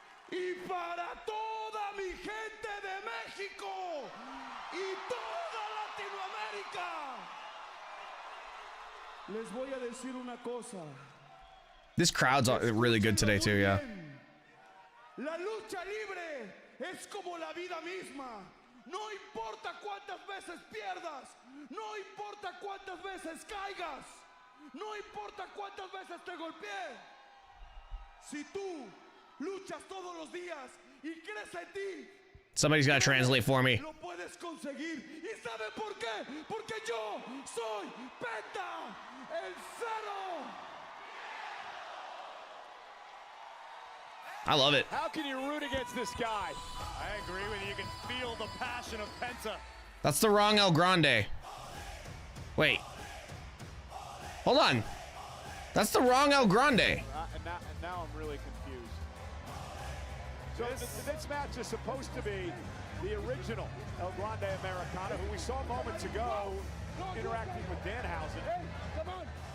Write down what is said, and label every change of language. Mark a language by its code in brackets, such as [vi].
[es] Y para toda mi gente de México y toda Latinoamérica, les voy a decir una cosa. [en] This crowd's really good today too, yeah. [es] La lucha libre es como la vida misma. No importa cuántas veces pierdas, no importa cuántas veces caigas, no importa cuántas veces te golpees. Si tú luchas todos los días y crees en ti, [en] somebody's got to translate for me. [es] lo puedes conseguir. ¿Y saben por qué? Porque yo soy Penta, el cero. [en] I love it. How can you root against this guy? I agree with you. You can feel the passion of Penta. That's the wrong El Grande. Wait. Hold on. That's the wrong El Grande. And now I'm really confused. So this match is supposed to be the original El Grande Americana, who we saw moments ago interacting with Danhausen. Hey, come on.